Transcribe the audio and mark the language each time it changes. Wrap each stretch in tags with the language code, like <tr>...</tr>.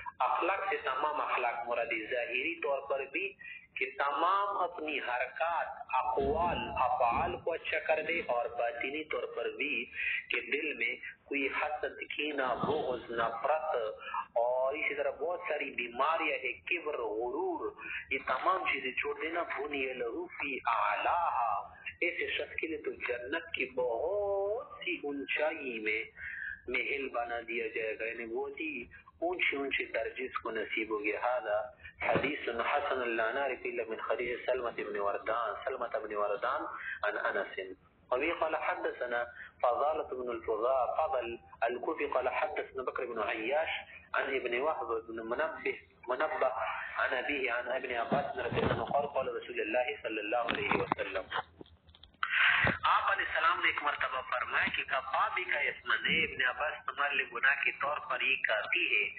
<ur>اخلاق سے تمام اخلاق مرادی، ظاہری طور پر بھی کہ تمام اپنی حرکات، اقوال، افعال کو اچھا کر دے، اور باطنی طور پر بھی کہ دل میں کوئی حسد، کینہ، بغض، نفرت اور اسی طرح بہت ساری بیماریاں ہے، کبر، غرور، یہ تمام چیزیں چھوڑ دینا.</ur> <ar>بنی لہ فی اعلیٰ،</ar> <ur>ایسے شخص کے لیے تو جنت کی بہت سی اونچائی میں محل بنا دیا جائے گا، یعنی بہت ہی اونچی اونچی درجے کو نصیب ہو گیا.</ur> <ar>هذا حدیث حسن لا نعرف الا من حدیث سلمة بن وردان عن انس. وبه قال حدثنا فضالة بن فضل الكوفي قال حدثنا بكر بن عياش عن ابن وهب بن منبه عن أبيه عن ابن عباس رضي الله عنه قال قال رسول الله صلی اللہ علیہ وسلم،</ar> <ur>آپ علیہ السلام نے ایک مرتبہ فرمایا کہ کفا بھی کا اسمن ہے، ابن عباس تمہارے لیے گناہ کے طور پر یہ کافی ہے،</ur>